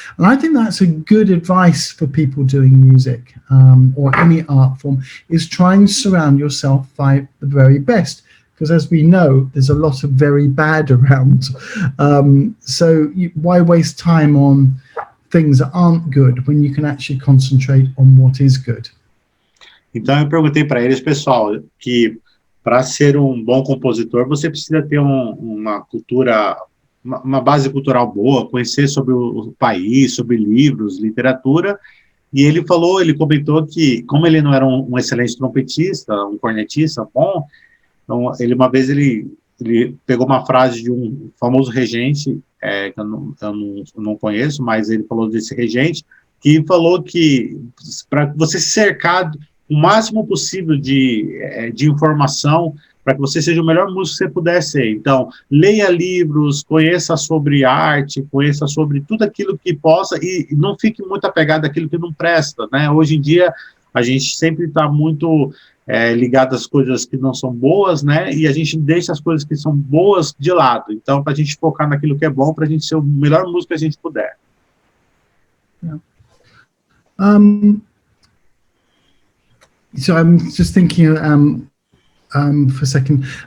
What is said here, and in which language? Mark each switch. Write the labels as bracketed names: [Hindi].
[English] And I think that's a good advice for people doing music or any art form, is try and surround yourself by the very best. Because as we know, there's a lot of very bad around. So why waste time on things that aren't good when you can actually concentrate on what is good? [Portuguese] Então eu perguntei para eles, pessoal, que para ser um bom compositor, você precisa ter uma cultura, uma base cultural boa, conhecer sobre o país, sobre livros, literatura. E ele comentou que, como ele não era um excelente trompetista, um cornetista bom, então uma vez ele pegou uma frase de um famoso regente, que eu não conheço, mas ele falou desse regente, que falou que para você se cercar o máximo possível de informação para que você seja o melhor músico que você puder ser. Então, leia livros, conheça sobre arte, conheça sobre tudo aquilo que possa e não fique muito apegado àquilo que não presta, né? Hoje em dia, a gente sempre está muito ligado às coisas que não são boas, né? E a gente deixa as coisas que são boas de lado. Então, para a gente focar naquilo que é bom, para a gente ser o melhor músico que a gente puder. [English] Yeah. So I'm just thinking for a second.